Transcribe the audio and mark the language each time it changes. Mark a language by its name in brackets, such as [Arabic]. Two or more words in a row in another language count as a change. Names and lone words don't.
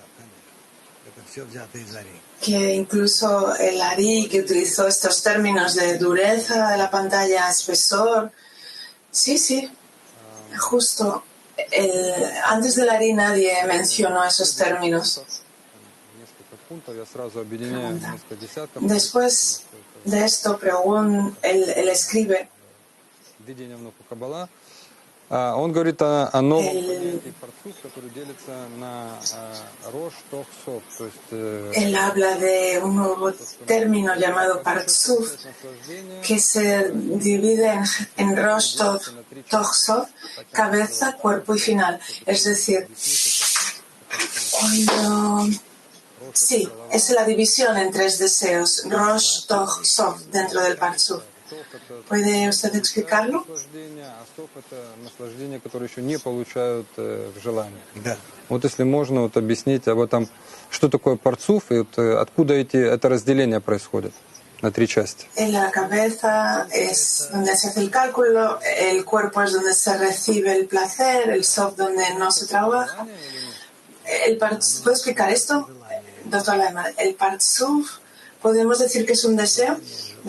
[Spanish] Que incluso el Ari, que utilizó estos términos de dureza de la pantalla, espesor. Sí, justo. Antes del Ari nadie mencionó esos términos. Después de esto, él escribe. [Russian] Он говорит о новом понятии парцуф, который делится на рош, тох, сов. То есть, [Spanish] él habla de un nuevo término llamado partzuf, que se divide en rosh, toch, sov, cabeza, cuerpo y final. Es decir, sí, es la división en 3 deseos, rosh, toch, sov, dentro del partzuf. ¿Puede usted explicarlo? [Russian] наслаждение, которые еще не получают в желании. Да. Вот если можно вот объяснить об этом, что такое парцуф и вот откуда это разделение происходит на 3 части. [Spanish] En la cabeza es donde se hace el cálculo, el cuerpo es donde se recibe el placer, el sof donde no se trabaja. ¿Puedo explicar esto? Dr. Lyman, el partzuf, ¿podemos decir que es un deseo? Dr.